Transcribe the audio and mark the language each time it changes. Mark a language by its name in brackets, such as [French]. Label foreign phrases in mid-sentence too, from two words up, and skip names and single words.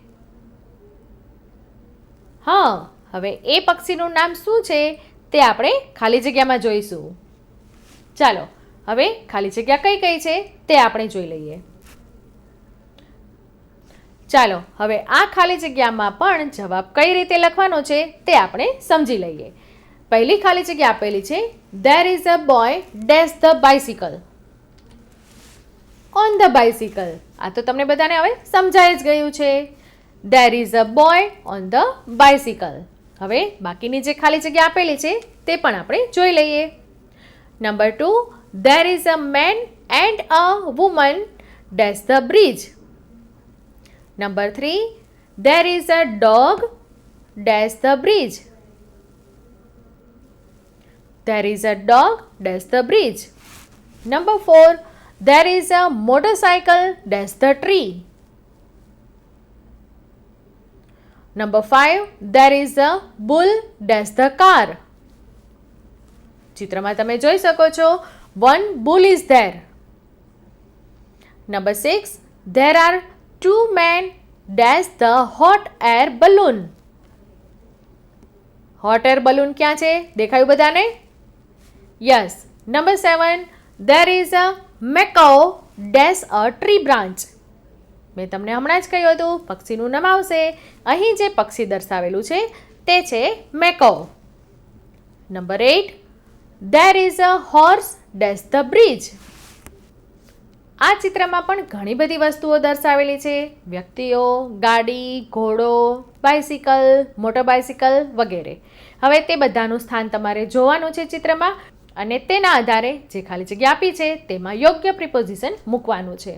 [Gujarati] હા, હવે એ પક્ષીનું નામ શું છે તે આપણે ખાલી જગ્યામાં જોઈશું. ચાલો હવે ખાલી જગ્યા કઈ કઈ છે તે આપણે જોઈ લઈએ. ચાલો હવે આ ખાલી જગ્યામાં પણ જવાબ કઈ રીતે લખવાનો છે તે આપણે સમજી લઈએ. પહેલી ખાલી જગ્યા આપેલી છે, [English] there is a boy dash the bicycle. on the bicycle. [Gujarati] આ તો તમને બધાને હવે સમજાઈ જ ગયું છે. [English] There is a boy on the bicycle. [Gujarati] હવે બાકીની જે ખાલી જગ્યા આપેલી છે તે પણ આપણે જોઈ લઈએ. નંબર 2, [English] there is a man and a woman dash the bridge. નંબર 3, there is a dog dash the bridge. There is a dog dash the bridge. Number 4, there is a motorcycle dash the tree. Number 5, there is a bull dash the car. [Gujarati] ચિત્રમાં તમે જોઈ શકો છો, [English] one bull is there. Number 6, there are 2 men dash the hot air balloon. hot air balloon [Gujarati] ક્યાં છે? દેખાયું બધાને? [English] Yes. Number 7, there is a macaw dash a tree branch. [Gujarati] મેં તમને હમણાં જ કહ્યું હતું પક્ષીનું નામ આવશે. અહીં જે પક્ષી દર્શાવેલું છે તે છે મેકાઉ. નંબર 8, [English] there is a horse dash the bridge. [Gujarati] આ ચિત્રમાં પણ ઘણી બધી વસ્તુઓ દર્શાવેલી છે. વ્યક્તિઓ, ગાડી, ઘોડો, બાઇસિકલ, [English] motor bicycle [Gujarati] વગેરે. હવે તે બધાનું સ્થાન તમારે જોવાનું છે ચિત્રમાં અને તેના આધારે જે ખાલી જગ્યા આપી છે તેમાં યોગ્ય પ્રિપોઝિશન મૂકવાનું છે.